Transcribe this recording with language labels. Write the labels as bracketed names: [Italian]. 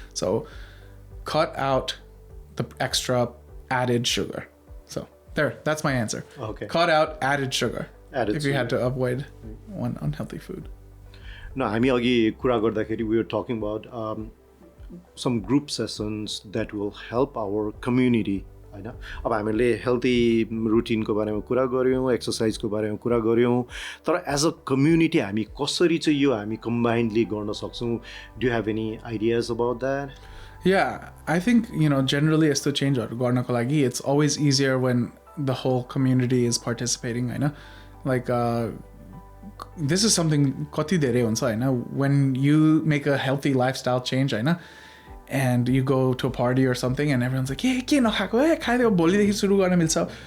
[English] So cut out the extra added sugar. So there, that's my answer. Okay. Cut out added sugar. Added if you had sugar. to avoid one unhealthy food. No, [Nepali] हामी अघि कुरा गर्दाखेरि [English] we were talking about some group sessions that will help our community. [Nepali] हैन अब हामीले healthy रुटिनको बारेमा कुरा गर्यौं, एक्सरसाइजको बारेमा कुरा गर्यौं, तर एज अ कम्युनिटी हामी कसरी चाहिँ यो हामी कम्बाइन्डली गर्न सक्छौं? [English] Do you have any ideas about that? Yeah, I think, generally [Nepali] यस्तो चेन्जहरु गर्नको लागि [English] it's always easier when the whole community is participating, हैन? Like this is something [Nepali] कति धेरै हुन्छ, [English] हैन? When you make a healthy lifestyle change, हैन? And you go to a party or something and everyone's like, [Nepali] के नखाएको खाइदियो भोलिदेखि सुरु गर्न मिल्छ.